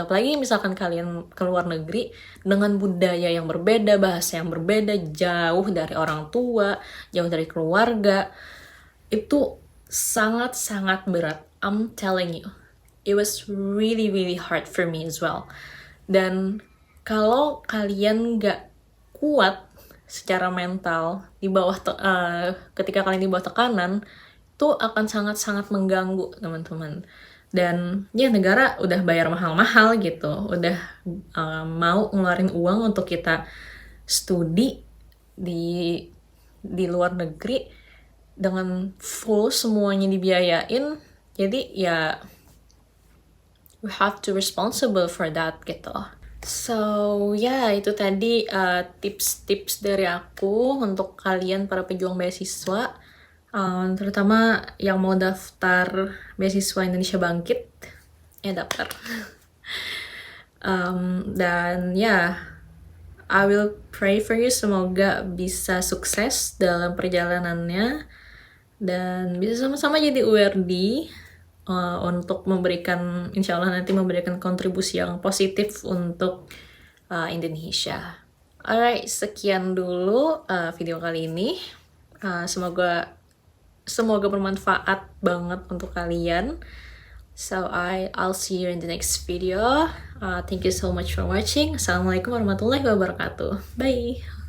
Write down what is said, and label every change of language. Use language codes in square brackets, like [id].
[id] Apalagi misalkan kalian ke luar negeri dengan budaya yang berbeda, bahasa yang berbeda, jauh dari orang tua, jauh dari keluarga, itu sangat-sangat berat. [en] I'm telling you. it was really really hard for me as well. [id] Dan kalau kalian gak kuat secara mental di bawah ketika kalian di bawah tekanan, itu akan sangat-sangat mengganggu teman-teman. Dan ya negara udah bayar mahal-mahal gitu, udah mau ngeluarin uang untuk kita studi di luar negeri dengan full semuanya dibiayain. Jadi ya [en] we have to responsible for that [id] gitu. [en] So [id] ya itu tadi tips-tips dari aku untuk kalian para pejuang beasiswa, terutama yang mau daftar beasiswa Indonesia Bangkit, daftar. Dan ya, [en] I will pray for you, [id] semoga bisa sukses dalam perjalanannya dan bisa sama-sama jadi URD untuk memberikan, insya Allah nanti memberikan kontribusi yang positif untuk Indonesia. Alright, sekian dulu video kali ini. Semoga bermanfaat banget untuk kalian. [en] So I'll see you in the next video. Thank you so much for watching. Assalamualaikum warahmatullahi wabarakatuh. Bye.